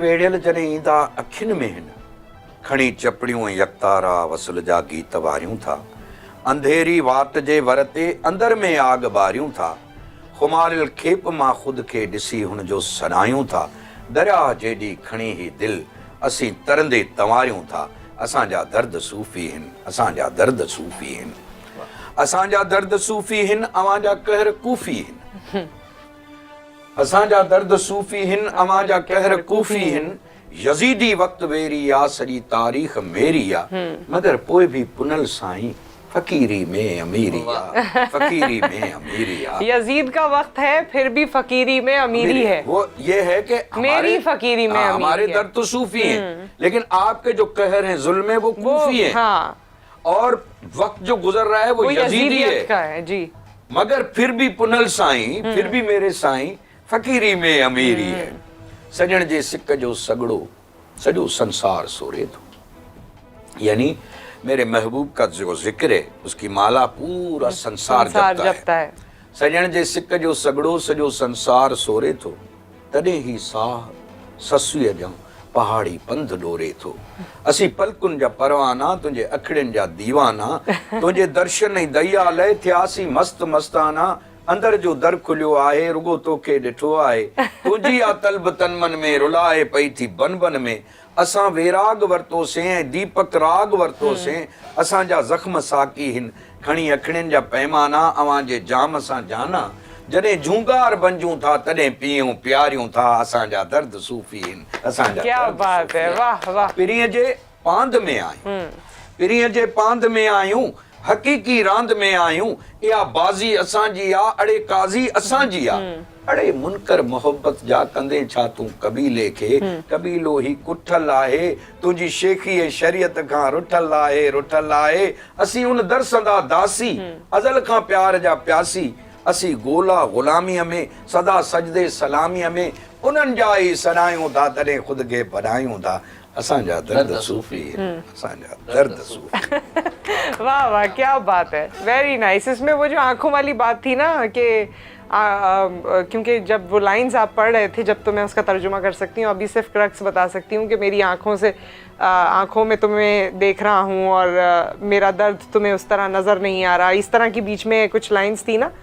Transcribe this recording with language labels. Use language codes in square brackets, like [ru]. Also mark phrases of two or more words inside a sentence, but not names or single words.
[sd] वेड़ियल जने ईंदा अखियुनि में हिन, खणी चपड़ियूं यकतारा वसल जा गीत वारियूं था, अंधेरी वाट जे वर ते अंदर में आग बारियूं था, खुमारिल खेप मां खुद खे ॾिसी हुन जो सनायूं था, दरिया जेॾी खणी ही दिल असीं तरंदे तंवारियूं था, असांजा दर्द सूफ़ी हिन, असांजा दर्द सूफ़ी हिन, असांजा दर्द सूफ़ी हिन, अवांजा कहर कूफ़ी हिन, असांजा दर्द सूफ़ी हिन, अवांजा कहर कूफ़ी हिन, यज़ीदी वक्त वेरी आ सॼी तारीख़ मेरी आ, मगर पोइ भी पुनल साईं फकीरी में अमीरी आ, फकीरी में अमीरी आ। [ur] یزید کا وقت ہے پھر بھی فقیری میں امیری ہے. وہ یہ ہے کہ میری فقیری میں امیری हमारे है। درد تو صوفی ہیں، لیکن آپ کے جو قہر ہیں ظلم ہے وہ کوفی ہیں. हाँ। اور وقت جو گزر رہا ہے وہ یزیدی ہے کا ہے جی. مگر پھر بھی پنل سائیں, پھر بھی میرے سائیں فقیری میں امیری ہے. [sd] सजण जे सिक जो सगड़ो सजो संसार सोरे तो, [ur] یعنی میرے محبوب کا جو ذکر ہے اس کی مالا پورا سنسار جپتا ہے. [sd] सजण जे सिक जो सगड़ो सजो संसार सोरे थो, तॾहिं ही साह ससुअ जो पहाड़ी पंध डोरे थो, असी पलकुन जा परवाना तुझे अखड़िन जा दीवाना, तुझे दर्शन ही दया लय थियासी मस्त मस्ताना, अंदर जो दर खुलियो आहे रुगो तोखे ॾिठो आहे, तुंहिंजी आ तलब तन मन में रुलाए पई थी बन बन में, असां वेराग वरतोसीं ऐं दीपक राग वरतोसीं, असांजा ज़ख्म साकी हिन खणी अखड़ियुनि जा पैमाना, अवां जे जाम सां जाना, जॾहिं झूंगार बंजूं था तॾहिं पीऊं प्यारियूं था, असांजा दर्द सूफ़ी हिन, असांजा [ur] کیا بات ہے, واہ واہ. [sd] पिरीअ जे पांध में आहियूं, पिरीअ जे पांध में आहियूं, हकीकी रांद में आहियूं, इहा बाज़ी असांजी आ, अड़े काज़ी असांजी आ, अड़े मुनकर मोहब्बत जा कंदे छा तूं कबीले खे, कबीलो ही कुठल आहे, तुंहिंजी शेखी ऐं शरीयत खां रुठल आहे रुठल आहे, असीं उन दरसंदा दासी, अज़ल खां प्यार जा प्यासी, असीं गोला ग़ुलामीअ में सदा सजदे सलामीअ में उन्हनि जा ई सनायूं था तॾहिं ख़ुदि खे बनायूं था, असांजा दर्द सूफ़ी, असांजा दर्द सूफ़ी। [ur] واہ واہ, کیا بات ہے, [en] very nice. [ur] اس میں وہ جو آنکھوں والی بات تھی نا کہ کیونکہ جب وہ لائنز آپ پڑھ رہے تھے، جب تو میں اس کا ترجمہ کر سکتی ہوں، ابھی صرف کرکس بتا سکتی ہوں کہ میری آنکھوں سے آنکھوں میں تمہیں دیکھ رہا ہوں اور میرا درد تمہیں اس طرح نظر نہیں آ رہا، اس طرح کی بیچ میں کچھ لائنز تھی نا.